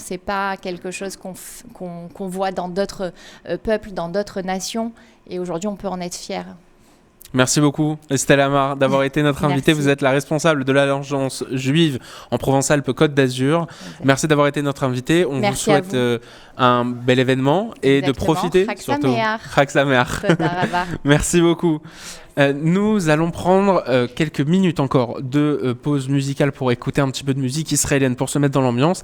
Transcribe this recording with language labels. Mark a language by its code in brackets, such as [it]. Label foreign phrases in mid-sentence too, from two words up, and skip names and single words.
[fr] C'est pas quelque chose qu'on voit dans d'autres peuples, dans d'autres nations. Et aujourd'hui, on peut en être fier. Merci beaucoup, Estelle Amar, d'avoir été notre invitée. Merci. Vous êtes la responsable de l'Alliance juive en Provence-Alpes-Côte d'Azur. Merci d'avoir été notre invitée. On Merci vous à souhaite un bel événement et Exactement. de profiter [he] Chag [fr] surtout. [he] Sameach. חג שמח. תודה רבה. [fr] Merci beaucoup. Nous allons prendre quelques minutes encore de pause musicale pour écouter un petit peu de musique israélienne pour se mettre dans l'ambiance.